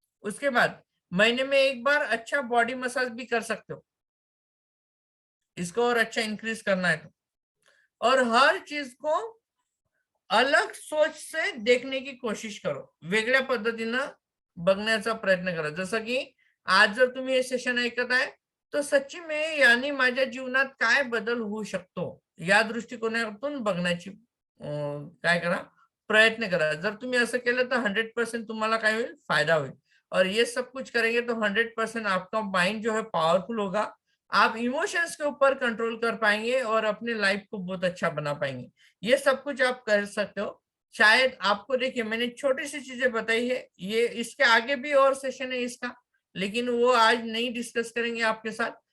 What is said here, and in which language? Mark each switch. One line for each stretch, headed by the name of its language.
Hindi: उसके बाद महीने में एक बार अच्छा बॉडी मसाज भी कर सकते हो, इसको और अच्छा इंक्रीज करना है तो। और हर चीज को अलग सोच से देखने की कोशिश करो,
Marathi: वेगळ्या पद्धतीनं बघण्याचा प्रयत्न करा। जसं की आज जर तुम्ही हे सेशन ऐकत आहे,
Hindi: तो सच्ची में
Marathi: यानी माझ्या जीवनात काय बदल होऊ शकतो, या दृष्टिकोनातून बघण्याची काय करा, प्रयत्न करा। जर तुम्ही असं केलं तर 100% तुम्हाला काय होईल, फायदा होईल।
Hindi: और ये सब कुछ करेंगे तो 100% आपका माइंड जो है पावरफुल होगा, आप इमोशंस के ऊपर कंट्रोल कर पाएंगे और अपने लाइफ को बहुत अच्छा बना पाएंगे। ये सब कुछ आप कर सकते हो। शायद आपको, देखिए मैंने छोटी सी चीजें बताई है, ये इसके आगे भी और सेशन है इसका, लेकिन वो आज नहीं डिस्कस करेंगे आपके साथ।